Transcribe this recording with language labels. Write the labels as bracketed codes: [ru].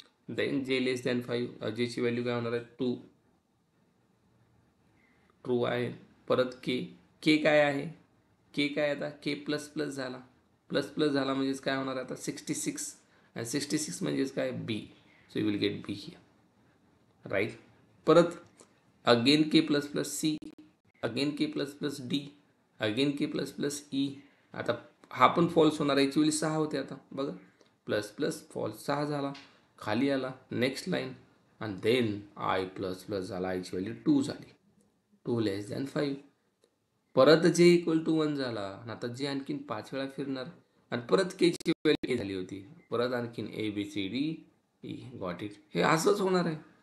[mr] Then जे लेस than 5, जेची value काय होणार आहे, ट्रू आहे. परत के काय आहे, के काय आता, के प्लस प्लस झाला. प्लस प्लस झाला म्हणजेच काय होणार आहे आता 66, आणि 66 म्हणजेच काय, बी. [en] So you will get B here, right. परत again K plus plus C, again K plus plus D, again K plus plus E. [mr] आता हा पण फॉल्स होणार आहे, याची वेळी 6 होते. आता बघा, प्लस प्लस फॉल्स 6 झाला, खाली आला नेक्स्ट लाईन, आणि देन आय प्लस प्लस झाला, आयची व्हॅल्यू 2 झाली, 2 लेस दॅन 5. परत जे इक्वल टू 1 झाला, आणि आता जे आणखीन 5 वेळा फिरणार, आणि परत केची व्हॅल्यू ए झाली होती, परत आणखीन ABCD ई. [en] Got it. [mr] हे असंच होणार आहे.